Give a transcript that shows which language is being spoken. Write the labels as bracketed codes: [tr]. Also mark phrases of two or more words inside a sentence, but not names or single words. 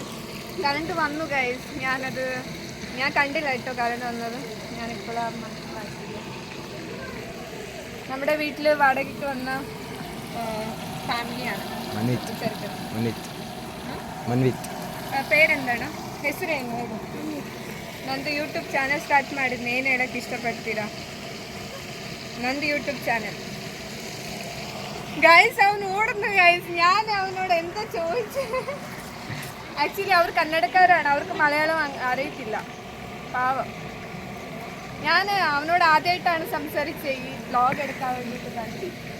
[ml] കറണ്ട് വന്നു ഗൈസ്. ഞാൻ കണ്ടില്ല കേട്ടോ കറണ്ട് വന്നത്. ഞാനിപ്പോഴാണ് മനസ്സിലാക്കിയത്. നമ്മുടെ വീട്ടിൽ വാടകയ്ക്ക് വന്ന ഫാമിലിയാണ്. പേരെന്താണ്? [kn] ಹೆಸರೇನು? ನಂದು ಯೂಟ್ಯೂಬ್ ಚಾನಲ್ ಸ್ಟಾರ್ಟ್ ಮಾಡಿದ್ನಿ. ಏನು ಹೇಳಕ್ಕೆ ಇಷ್ಟಪಡ್ತೀರಾ? ನಂದು ಯೂಟ್ಯೂಬ್ ಚಾನಲ್ ഗൈസ്. [ml] അവൻ ഓടുന്നു ഗൈസ്. ഞാൻ അവനോട് എന്താ ചോദിച്ചു. ആക്ച്വലി അവർ കന്നഡക്കാരാണ്, അവർക്ക് മലയാളം അറിയത്തില്ല, പാവം. ഞാൻ അവനോട് ആദ്യമായിട്ടാണ് സംസാരിച്ചത് ഈ വ്ലോഗ് എടുക്കാൻ വേണ്ടിയിട്ട് തന്നെ.